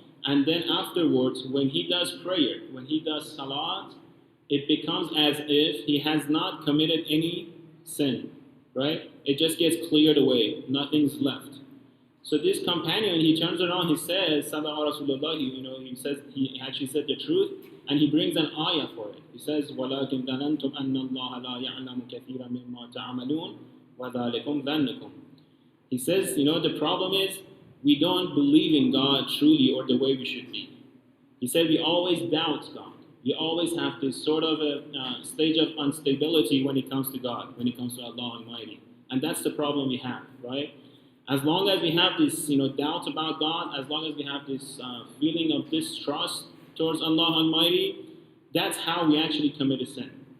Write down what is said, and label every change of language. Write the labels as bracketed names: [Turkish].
[English] And then afterwards, when he does prayer, when he does salat, it becomes as if he has not committed any sin, right? It just gets cleared away, nothing's left. So this companion, he turns around, he says, Sallallahu Rasulullah, he actually said the truth, and he brings an ayah for it. He says, [Arabic] وَلَكِنْ ظَنَنْتُمْ أَنَّ اللَّهَ لَا يَعْلَمُ كَثِيرًا مِمَّا تَعْمَلُونَ وَذَلِكُمْ ظَنُّكُمْ. [English] He says, the problem is, we don't believe in God truly or the way we should be. He said we always doubt God. We always have this sort of a stage of instability when it comes to God, when it comes to Allah Almighty. And that's the problem we have, right? As long as we have this doubt about God, as long as we have this feeling of distrust towards Allah Almighty, that's how we actually commit a sin.